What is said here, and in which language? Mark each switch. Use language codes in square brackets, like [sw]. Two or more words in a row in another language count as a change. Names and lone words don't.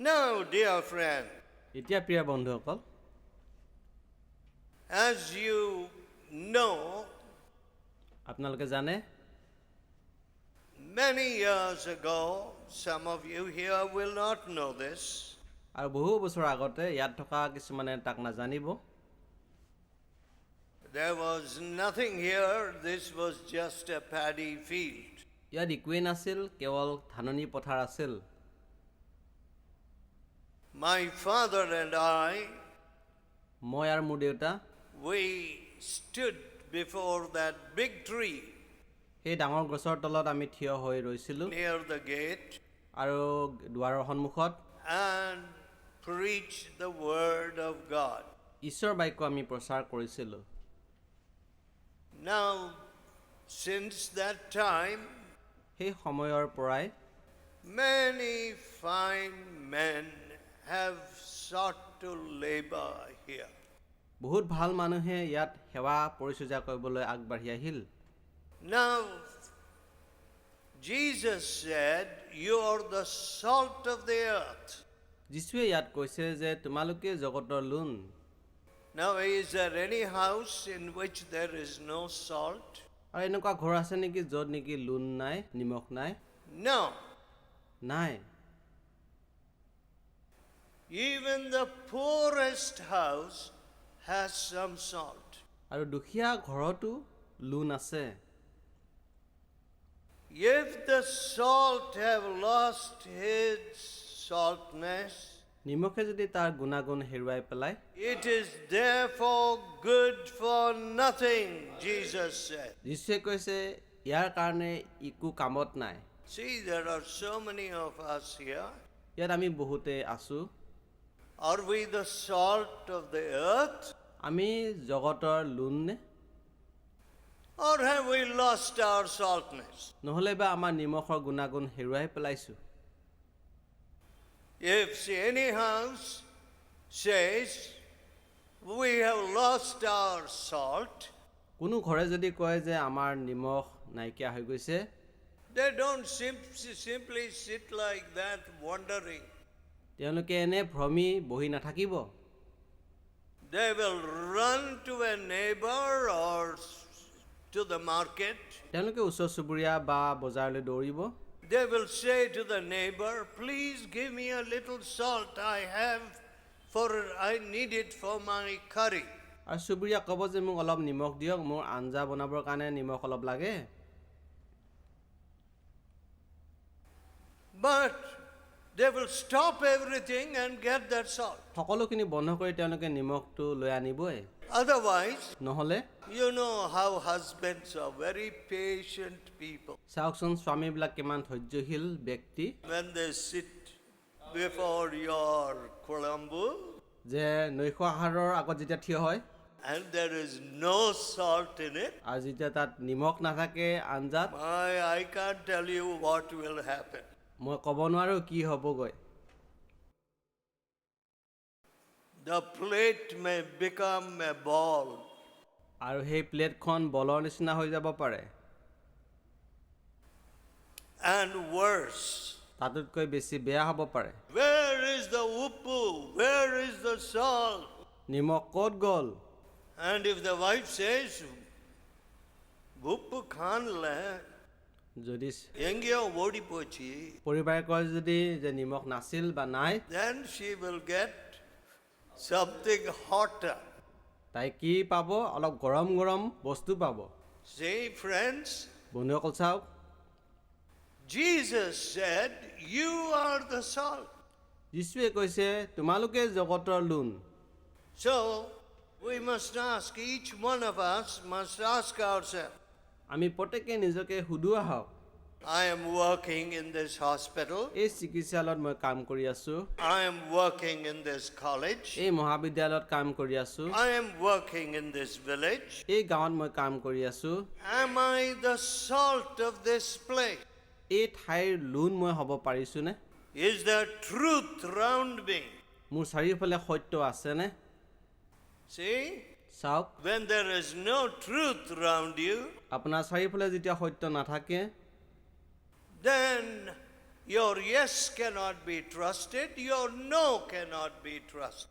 [en] Now, dear friend, [as] এতিয়া প্ৰিয় বন্ধুসকল, [en] as you know, [as] আপোনালোকে জানে [en] many years ago, some of you here will not know this, [as] আৰু বহু বছৰ আগতে ইয়াত থকা কিছুমানে তাক নাজানিব। [en] there was nothing here. This was just a paddy field. [as] ইয়াত একোৱেই নাছিল, কেৱল ধাননি পথাৰ আছিল। [en] My father and [as] মই আৰু মোৰ দেউতা [en] we stood before that big tree [as] সেই ডাঙৰ গছৰ তলত আমি থিয় হৈ ৰৈছিলোঁ [en] near the gate [as] আৰু দুৱাৰৰ সন্মুখত [en] and preached the word of God. [as] ঈশ্বৰৰ বাক্য আমি প্ৰচাৰ কৰিছিলোঁ। [en] Now, since that time, [as] সেই সময়ৰ পৰাই [en] many fine men have sought to labor here. [as] বহুত ভাল মানুহে ইয়াত সেৱা পৰিচৰ্যা কৰিবলৈ আগবাঢ়ি আহিল। [en] Now, Jesus said, "You are the salt of the earth." [as] যীশুৱে ইয়াত কৈছে যে তোমালোকে জগতৰ লোণ। [en] Now, is there any house in which there is no salt? [as] আৰু এনেকুৱা ঘৰ আছে নেকি য'ত নেকি লোণ নাই, নিমখ নাই? [en] No. [as] নাই। [en] Even the poorest house has some salt. [as] আৰু দুখীয়া ঘৰতো লোণ আছে। [en] If the salt have lost its saltness, [as] নিমখে যদি তাৰ গুণাগুণ হেৰুৱাই পেলায়, [en] it is therefore good for nothing, Jesus said. [as] যীশুৱে কৈছে ইয়াৰ কাৰণে একো কামত নাই। [en] See, there are so many of us here. [as] ইয়াত আমি বহুতে আছোঁ। [en] Are we the salt of the earth? [as] আমি জগতৰ লোণ নে? [en] Or have we lost our saltness? [as] নহ'লে বা আমাৰ নিমখৰ গুণাগুণ হেৰুৱাই পেলাইছোঁ। [en] If any house says we have lost our salt, [as] কোনো ঘৰে যদি কয় যে আমাৰ নিমখ নাইকিয়া হৈ গৈছে, [en] they don't simply sit like that wondering. [as] তেওঁলোকে এনে ভ্ৰমি বহি নাথাকিব। [en] They will run to a neighbor or to the market. [as] তেওঁলোকে ওচৰ চুবুৰীয়া বা বজাৰলৈ দৌৰিব। [en] They will say to the neighbor, "Please give me a little salt. I need it for my curry." [as] আৰু চুবুৰীয়া ক'ব যে মোক অলপ নিমখ দিয়ক, মোৰ আঞ্জা বনাবৰ কাৰণে নিমখ অলপ লাগে। [en] But they will stop everything and get that salt. [as] সকলোখিনি বন্ধ কৰি তেওঁলোকে নিমখটো লৈ আনিবই। [en] Otherwise, [as] নহ'লে [en] you know how husbands are very patient people. [as] চাওকচোন স্বামীবিলাক কিমান ধৈৰ্যশীল ব্যক্তি। [en] When they sit before your Colombo [as] যে নৈশ আহাৰৰ আগত যেতিয়া থিয় হয় [en] and there is no salt in it, [as] আৰু যেতিয়া তাত নিমখ নাথাকে আঞ্জাত, [en] I can't tell you what will happen. [as] মই ক'ব নোৱাৰোঁ কি হ'বগৈ। [en] The plate may become a ball. [as] আৰু সেই প্লেটখন বলৰ নিচিনা হৈ যাব পাৰে। [en] And worse. [as] তাতোতকৈ বেছি বেয়া হ'ব পাৰে। [en] Where is the uppu? Where is the salt? [as] নিমখ ক'ত গ'ল? [en] And if the wife says, [ta] "உப்பு காணல," [as] যদি [ta] எங்கோ ஓடி போச்சு, [as] পৰিবাৰে কয় যদি যে নিমখ নাছিল বা নাই, [en] then she will get something hotter. [as] তাই কি পাব? অলপ গৰম গৰম বস্তু পাব। [en] See, friends, [as] বন্ধুসকল চাওক, [en] Jesus said, "You are the salt." [as] যীশুৱে কৈছে তোমালোকে জগতৰ লোণ। [en] So, we must ask, each one of us must ask ourselves, [as] আমি প্ৰত্যেকে নিজকে সুধো আহক, [en] I am working in this hospital. [as] এই চিকিৎসালয়ত মই কাম কৰি আছোঁ, [en] I am working in this college. [as] এই মহাবিদ্যালয়ত কাম কৰি আছোঁ, [en] I am working in this village. [as] এই গাঁৱত মই কাম কৰি আছোঁ। [en] Am I the salt of this place? [as] এই ঠাইৰ লোণ মই হ'ব পাৰিছোঁনে? [en] Is there truth round me? [as] মোৰ চাৰিওফালে সত্য আছেনে? [en] See, [as] চাওক, [en] when there is no truth round you, [as] আপোনাৰ চাৰিওফালে যেতিয়া সত্য নাথাকে, [en] then Your yes cannot be trusted, your no cannot be trusted.